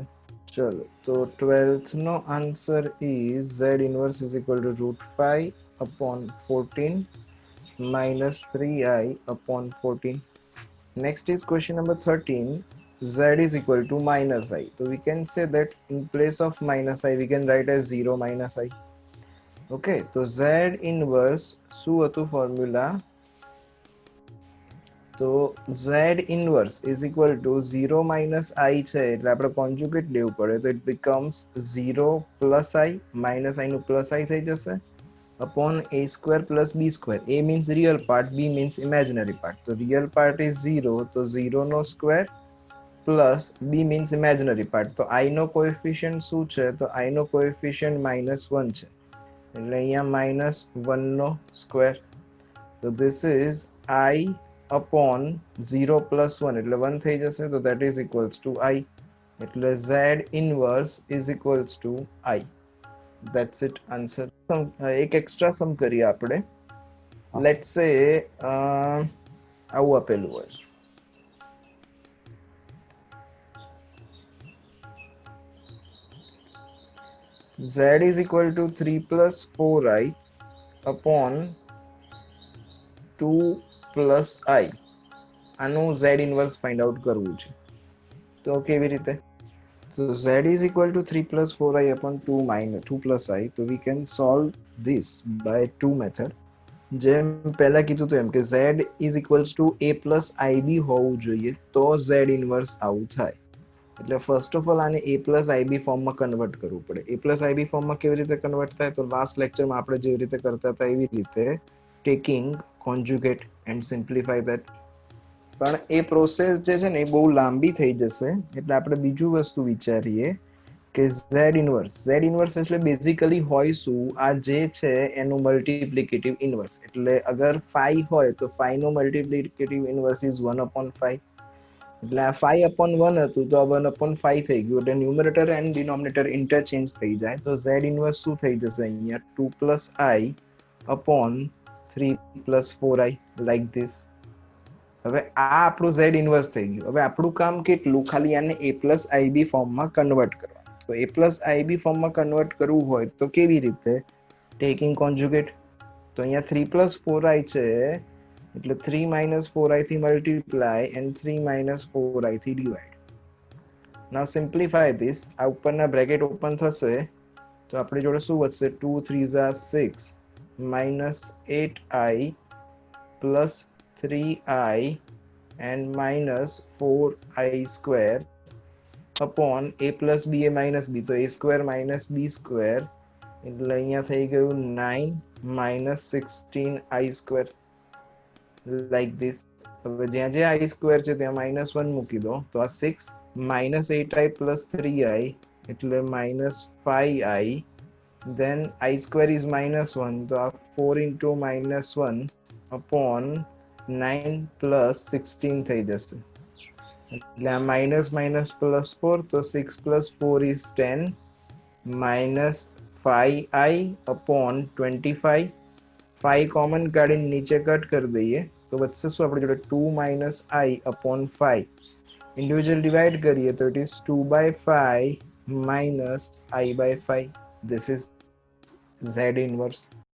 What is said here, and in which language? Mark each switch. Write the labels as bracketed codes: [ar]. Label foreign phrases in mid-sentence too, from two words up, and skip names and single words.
[gu] ચાલો, તો 12th નો આન્સર [en] is z inverse is equal to root 5 upon 14 minus 3i upon 14. Next is question number 13. Z is equal to minus I. So we can say that in place of minus I we can write as 0 minus I. [gu] Okay, तो [en] z inverse [gu] શું હતું ફોર્મ્યુલા? તો [en] z inverse is equal to 0 minus i [gu] છે એટલે આપણે કોન્જુગેટ લેવું પડે. [en] તો it becomes 0 plus i minus i નું plus i [gu] થઈ જશે [en] upon a square plus b square. A means real part, b means imaginary part. તો real part is 0, તો 0 નો square plus b means imaginary part. [gu] તો i નો કોએફિશિયન્ટ શું છે? તો i નો કોએફિશિયન્ટ -1 છે એટલે અહીંયા -1 નો સ્ક્વેર. [en] તો this is i upon 0 plus 1 [gu] એટલે 1 થઈ જશે. [en] તો that is equals to I. [gu] એટલે [en] z inverse is equals to I. That's it. Answer. [gu] એક [en] extra sum [gu] કરીએ આપણે. [en] Let's say [gu] આવું આપેલું હોય. [en] Z is equal to 3 plus 4i upon 2 પ્લસ i. [gu] આનું [en] z inverse find out [gu] કરવું છે. તો કેવી રીતે? [en] So z is equal to 3 plus 4i upon 2 plus i. So we can solve this by two method. [gu] જેમ પહેલા કીધું તો એમ કે [en] z is equals to a plus ib [gu] હોવું જોઈએ તો [en] z inverse [gu] આવું થાય. એટલે [en] first of all [gu] આને [en] a plus ib [gu] ફોર્મમાં કન્વર્ટ કરવું પડે. [en] a plus ib [gu] ફોર્મમાં કેવી રીતે કન્વર્ટ થાય? તો લાસ્ટ લેક્ચરમાં આપણે જેવી રીતે કરતા હતા એવી રીતે [en] taking conjugate and simplify that. [gu] પણ એ પ્રોસેસ જે છે ને એ બહુ લાંબી થઈ જશે એટલે આપણે બીજું વસ્તુ વિચારીએ કે [en] z inverse [gu] એટલે બેઝિકલી હોય શું? આ જે છે એનું [en] multiplicative inverse. [gu] એટલે અગર 5 હોય તો 5 નો [en] multiplicative inverse is 1/5. [gu] એટલે આ 5/1 હતું તો આ 1/5 થઈ ગયું એટલે [en] numerator and denominator interchange [gu] થઈ જાય. તો [en] z inverse [gu] શું થઈ જશે અહીંયા? [en] 2 plus i upon 3 plus 4i like this. [gu] હવે આ આપણું [en] z inverse [gu] થઈ ગયું. હવે આપણું કામ કેટલું? ખાલી આને [en] a plus ib [gu] ફોર્મમાં કન્વર્ટ કરવાનું. તો [en] a plus ib [gu] ફોર્મમાં કન્વર્ટ કરવું હોય તો કેવી રીતે? [en] taking conjugate. [gu] તો અહીંયા [en] 3 plus 4i [gu] છે એટલે [en] 3 minus 4i [gu] થી [en] multiply and 3 minus 4i [gu] થી ડિવાઈડ. [en] now simplify this. [gu] આ ઉપરના બ્રેકેટ ઓપન થશે તો આપણી જોડે શું વધશે? [en] 2 3s are 6 minus 8i plus 3i and minus 4i square upon a plus b a minus b. તો a square minus b square [gu] એટલે અહીંયા થઈ ગયું [en] 9 minus 16i square like this. [gu] હવે જ્યાં જ્યાં [en] i square [gu] છે ત્યાં -1 મૂકી દો તો આ [en] 6 minus 8i plus 3i [gu] એટલે -5i, [en] then I square is -1, [gu] તો આ [en] 4 into -1 upon 9 plus 16 [gu] થઈ જશે. એટલે આ [en] minus minus plus 4, તો 6 plus 4 is 10, -5i upon 25. [gu] 5 કોમન કાઢીને નીચે કટ કરી દઈએ તો બચશે શું આપણી જોડે [en] 2 - i upon 5. individual divide [gu] કરીએ તો [en] it is 2/5 - i/5. This is Z inverse.